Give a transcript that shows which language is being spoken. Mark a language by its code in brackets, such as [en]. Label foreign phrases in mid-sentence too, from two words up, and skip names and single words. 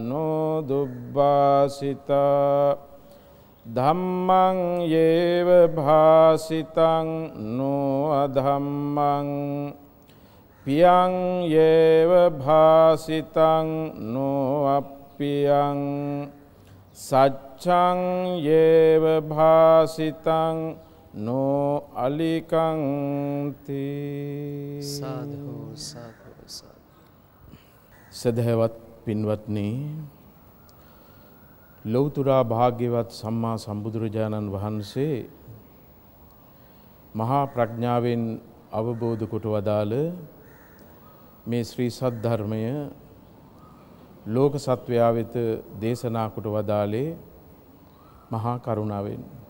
[pi] නොදුබ්බාසිතා ධම්මං යේව භාසිතං නොඅධම්මං පියං යේව භාසිතං නොඅප්පියං සච්ඡං යේව භාසිතං නෝ අලිකංති [si] සාදු සාදු සාදු සදහවත් පින්වත්නි ලෞතුරා භාග්‍යවත් සම්මා සම්බුදුරජාණන් වහන්සේ මහා ප්‍රඥාවෙන් අවබෝධ කොට වදාළ මේ ශ්‍රී සද්ධර්මය ලෝක සත්වයා වෙත දේශනා කොට වදාළේ මහා කරුණාවෙන්.